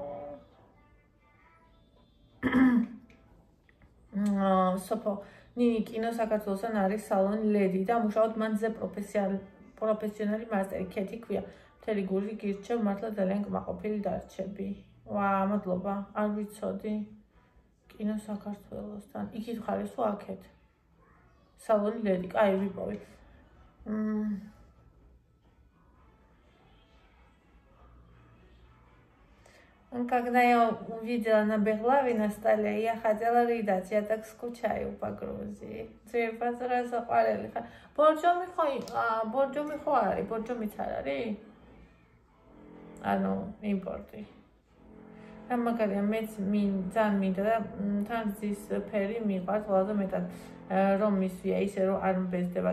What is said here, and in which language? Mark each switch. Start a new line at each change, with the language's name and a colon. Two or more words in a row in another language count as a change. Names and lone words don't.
Georgian: სოფო, ნინი კინო საქართველოსთან არის სალონი ლედი და მუშაობთ მანზე პროფესიონალი მასტერი ქეთი ქვია. მთელი გული გირჩევ, მართლა ძალიან კმაყოფილი დარჩები. ვა, მადლობა, არ ვიცოდი. კინო საქართველოსთან. იქით ხარ თუ აქეთ? სალონი ლედი, კაი, ვიპოვე.
Russian: Когда я увидела на Беглаве на столе, я хотела рыдать, я так скучаю по Грузии.
Georgian: Дзирფასო რა საყვარელი ხარ. ბორჯომი ხო არის, ბორჯომიც არ არის? ანუ იმპორტი. რა მაგარია, მეც ძალიან მინდა და თან ზის ფერი მიყვარს ყველაზე მეტად, რომ მისვია ისე რომ არ მბეზდება.